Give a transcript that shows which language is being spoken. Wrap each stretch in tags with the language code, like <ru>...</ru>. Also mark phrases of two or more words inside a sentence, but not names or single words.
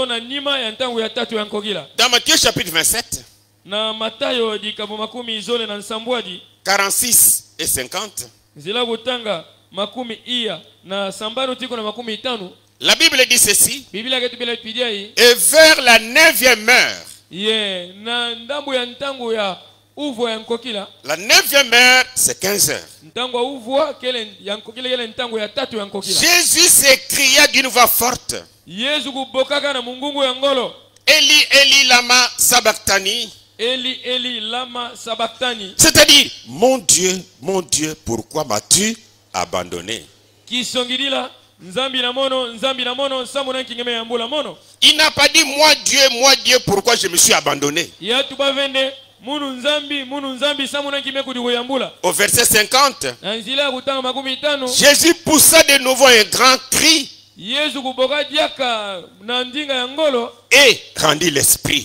<fr>Dans Matthieu chapitre 27, 46 et 50, la Bible dit ceci. Et vers la 9e heure, la 9e heure, c'est 15 heures. Jésus s'écria d'une voix forte.</fr> <arc>Eli, Eli, lama sabachthani. Eli, Eli, lama sabachthani.</arc> <fr>C'est-à-dire, mon Dieu, pourquoi m'as-tu abandonné? Il n'a pas dit, moi Dieu, pourquoi je me suis abandonné? Au verset 50, Jésus poussa de nouveau un grand cri et rendit l'esprit.</fr>